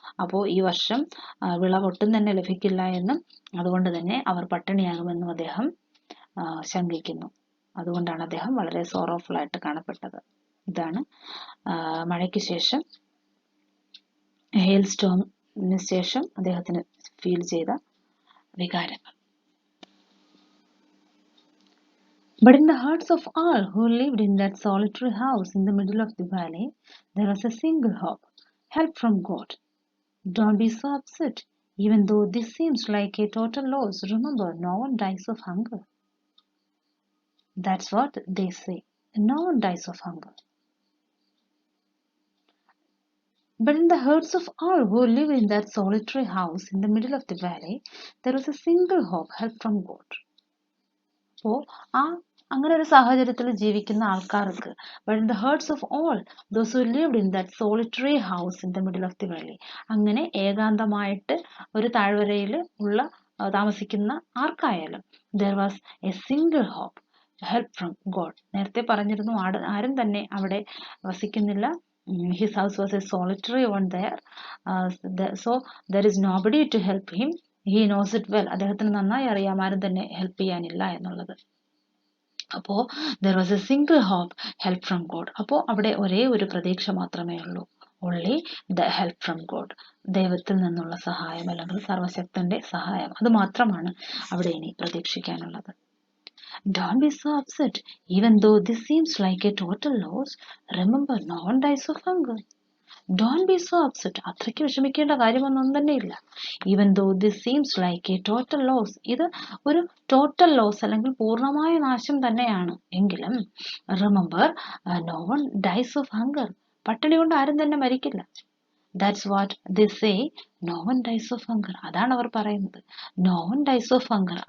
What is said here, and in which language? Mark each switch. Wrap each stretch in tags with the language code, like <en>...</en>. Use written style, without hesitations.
<ml>അപ്പോൾ ഈ വർഷം വിളവ് ഒട്ടും തന്നെ ലഭിക്കില്ല എന്നും അതുകൊണ്ട് തന്നെ അവർ പട്ടിണിയാകുമെന്നും അദ്ദേഹം ശങ്കിക്കുന്നു. അതുകൊണ്ടാണ് അദ്ദേഹം വളരെ സോറോഫുൾ ആയിട്ട് കാണപ്പെട്ടത്. ഇതാണ് മഴയ്ക്ക് ശേഷം, ഹെയിൽ സ്റ്റോമിന് ശേഷം അദ്ദേഹത്തിന് ഫീൽ ചെയ്ത വികാരങ്ങൾ.</ml> <en>But in the hearts of all who lived in that solitary house in the middle of the valley, there was a single hope: help from God. Don't be so upset. Even though this seems like a total loss, remember, no one dies of hunger. That's what they say. No one dies of hunger. But in the hearts of all who live in that solitary house in the middle of the valley, there was a single hope: help from God.</en> <ml>അപ്പോൾ അങ്ങനെ ഒരു സാഹചര്യത്തിൽ ജീവിക്കുന്ന ആൾക്കാർക്ക്,</ml> <en>but in the hearts of all those who lived in that solitary house in the middle of the valley,</en> <ml>അങ്ങനെ ഏകാന്തമായിട്ട് ഒരു താഴ്വരയിൽ ഉള്ള താമസിക്കുന്ന ആർക്കായാലും,</ml> <en>there was a single hope: help from God.</en> <ml>നേരത്തെ പറഞ്ഞിരുന്നു, ആരും തന്നെ അവിടെ വസിക്കുന്നില്ല.</ml> <en>His house was a solitary one there. So there is nobody to help him. He knows it well.</en> <ml>അദ്ദേഹത്തിന് നന്നായി അറിയാം ആരും തന്നെ ഹെൽപ്പ് ചെയ്യാനില്ല എന്നുള്ളത്. അപ്പോൾ</ml> <en>there was a single hope: help from God.</en> <ml>അപ്പോൾ അവിടെ ഒരേ ഒരു പ്രതീക്ഷ മാത്രമേ ഉള്ളൂ.</ml> <en>only the help from God.</en> <ml>ദൈവത്തിൽ നിന്നുള്ള സഹായം, അല്ലെങ്കിൽ സർവശക്തന്റെ സഹായം, അത് മാത്രമാണ് അവിടെ ഇനി പ്രതീക്ഷിക്കാനുള്ളത്.</ml> <en>Don't be so upset. Even though this seems like a total loss, remember, no one dies of hunger. Don't be so upset.</en> <ml>അത്രയ്ക്ക് വിഷമിക്കേണ്ട കാര്യമൊന്നും തന്നെയില്ല.</ml> <en>Even though this seems like a total loss,</en> <ml>ഇത് ഒരു ടോട്ടൽ ലോസ് അല്ലെങ്കിൽ പൂർണ്ണമായ നാശം തന്നെയാണ് എങ്കിലും,</ml> <en>remember, no one dies of hunger.</en> <ml>പട്ടിണി കൊണ്ട് ആരും തന്നെ മരിക്കില്ല.</ml> <en>That's what they say. No one dies of hunger.</en> <ml>അതാണ് അവർ പറയുന്നത്.</ml> <en>No one dies of hunger.</en>